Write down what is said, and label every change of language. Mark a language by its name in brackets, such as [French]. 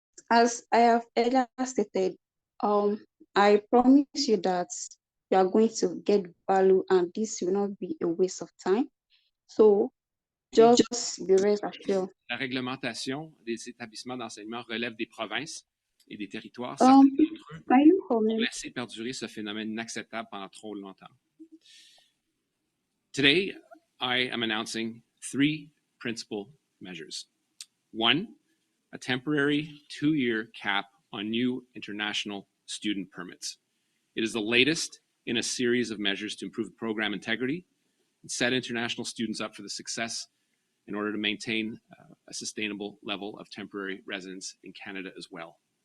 [English] As I have earlier stated, I promise you that you are going to get value and this will not be a waste of time. So just be rest assured. [French] La réglementation des établissements d'enseignement relève des provinces et des territoires. Certains d'entre eux ont laissé perdurer ce phénomène inacceptable pendant trop longtemps. [English] Today, I am announcing 3 principal measures. 1, a temporary 2-year cap on new international student permits. It is the latest in a series of measures to improve program integrity and set international students up for the success in order to maintain a sustainable level of temporary residence in Canada as well.